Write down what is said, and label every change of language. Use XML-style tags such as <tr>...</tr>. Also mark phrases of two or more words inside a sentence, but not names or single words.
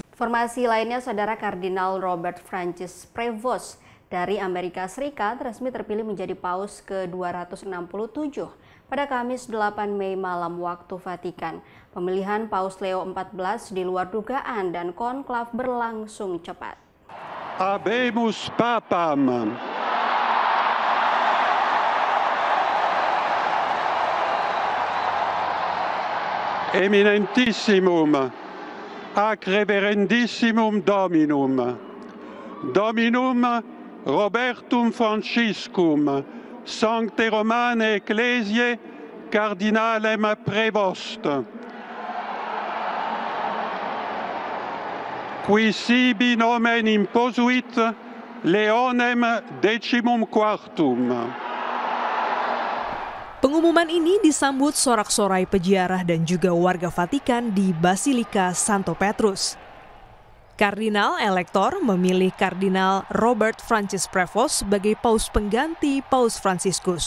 <id>Informasi lainnya, Saudara, Kardinal Robert Francis Prevost dari Amerika Serikat resmi terpilih menjadi Paus ke-267 pada Kamis 8 Mei malam waktu Vatikan. Pemilihan Paus Leo XIV di luar dugaan dan konklav berlangsung cepat.</id> <la>Habemus Papam. Eminentissimum, ac reverendissimum Dominum, Dominum Robertum Franciscum, Sancte Romane Ecclesiae, Cardinalem Prevost, qui sibi nomen imposuit Leonem XIV.</la> <id>Pengumuman ini disambut sorak-sorai peziarah dan juga warga Vatikan di Basilika Santo Petrus. Kardinal Elektor memilih Kardinal Robert Francis Prevost sebagai Paus pengganti Paus Fransiskus.</id>